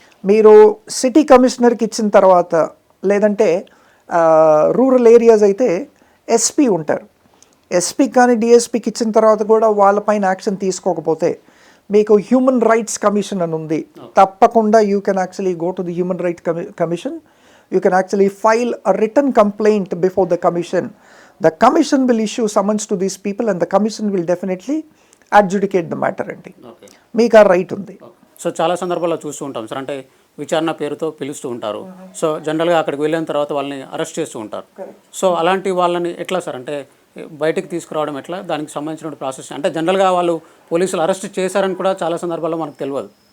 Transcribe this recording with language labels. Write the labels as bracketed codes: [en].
[te] మీరు సిటీ కమిషనర్కి ఇచ్చిన తర్వాత, లేదంటే రూరల్ ఏరియాస్ అయితే ఎస్పీ ఉంటారు, ఎస్పీకి కానీ డిఎస్పీకి ఇచ్చిన తర్వాత కూడా వాళ్ళపైన యాక్షన్ తీసుకోకపోతే మీకు హ్యూమన్ రైట్స్ కమిషన్ అని ఉంది. తప్పకుండా [en] You can actually go to the human right commission. You can actually file a return complaint before the commission. The commission will issue summons to these people and the commission will definitely adjudicate the matter అండి. [te] మీకు ఆ right ఉంది. So చాలా సందర్భాల్లో చూస్తూ ఉంటాం sir, అంటే విచారణ పేరుతో పిలుస్తూ ఉంటారు. సో జనరల్గా అక్కడికి వెళ్ళిన తర్వాత వాళ్ళని అరెస్ట్ చేస్తూ ఉంటారు. సో అలాంటి వాళ్ళని ఎట్లా సార్ అంటే బయటికి తీసుకురావడం ఎట్లా, దానికి సంబంధించిన ప్రాసెస్ అంటే జనరల్గా వాళ్ళు పోలీసులు అరెస్ట్ చేశారని కూడా చాలా సందర్భాల్లో మనకు తెలియదు.